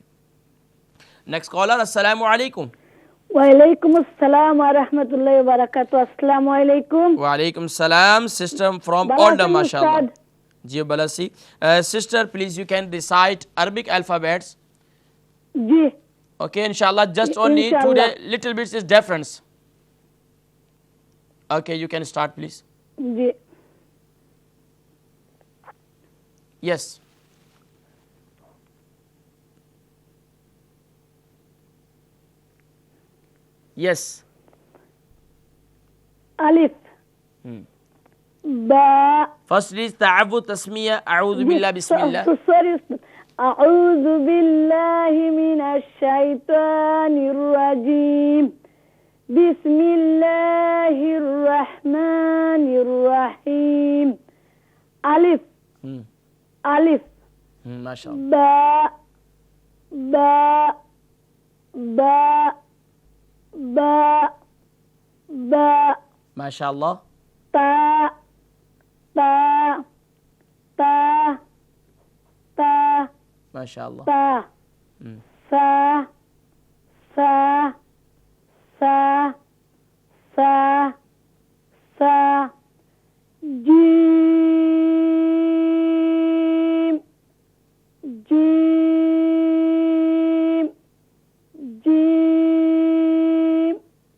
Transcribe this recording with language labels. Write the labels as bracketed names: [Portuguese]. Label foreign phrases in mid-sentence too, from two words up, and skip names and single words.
[English] Next caller. [Arabic] السلام علیکم. وعلیکم السلام ورحمۃ اللہ وبرکاتہ. السلام علیکم. وعلیکم السلام. [English] Sister from Oldham [Arabic] ماشاء اللہ. جی بلسی. [English] Sister please you can recite Arabic alphabets. [Urdu] جی [English] Okay, inshallah, just only today little bit is difference. Okay, you can start please. [Urdu] جی. [English] Yes. Yes. [Arabic] الف با. [English] First is [Arabic] تعوذ تسمية. أعوذ بالله بسم الله. [English] Sorry. [Arabic] أعوذ بالله من الشيطان الرجيم. بسم الله الرحمن الرحيم. ألف ألف ما شاء الله. با با با با ما شاء الله. تا تا تا تا ما شاء الله. تا سا سا سا سا سا جیم جیم جیم